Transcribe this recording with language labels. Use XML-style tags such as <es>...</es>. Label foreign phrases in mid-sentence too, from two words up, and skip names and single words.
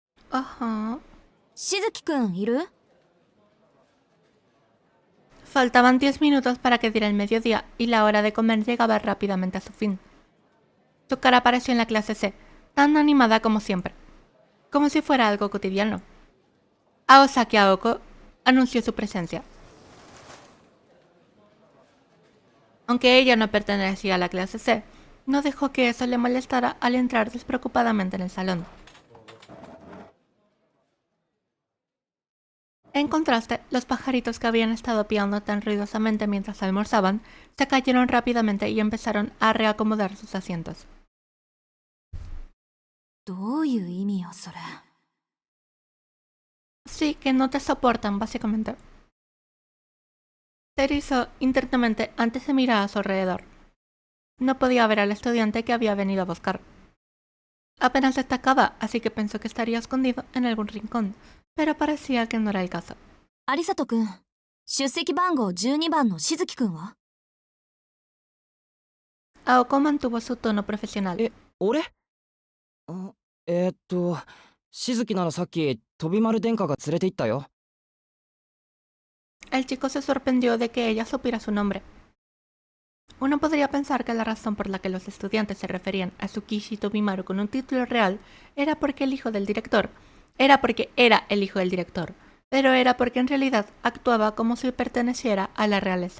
<es>Ajá.</es> <ja>しずきくんいる？</ja> <es>Faltaban 10 minutos para que diera el mediodía y la hora de comer llegaba rápidamente a su fin. Su cara apareció en la clase C, tan animada como siempre, como si fuera algo cotidiano. Aosaki Aoko anunció su presencia. Aunque ella no pertenecía a la clase C, no dejó que eso le molestara al entrar despreocupadamente en el salón. En contraste, los pajaritos que habían estado piando tan ruidosamente mientras almorzaban, se cayeron rápidamente y empezaron a reacomodar sus asientos.</es> <ja>どういう意味よそれ。</ja> <es>Sí, que no te soportan, básicamente. Se erizó internamente antes de mirar a su alrededor. No podía ver al estudiante que había venido a buscar. Apenas destacaba, así que pensó que estaría escondido en algún rincón, pero parecía que no era el caso.</es> <ja>有里くん、出席番号12番のしずきくんは？</ja> <es>Aoko mantuvo su tono profesional.</es> <ja>俺？しずきならさっき飛丸殿下が連れて行ったよ。</ja> <es>El chico se sorprendió de que ella supiera su nombre. Uno podría pensar que la razón por la que los estudiantes se referían a Tsukishi Tobimaru con un título real era porque el hijo del director, pero era porque en realidad actuaba como si perteneciera a la realeza.</es>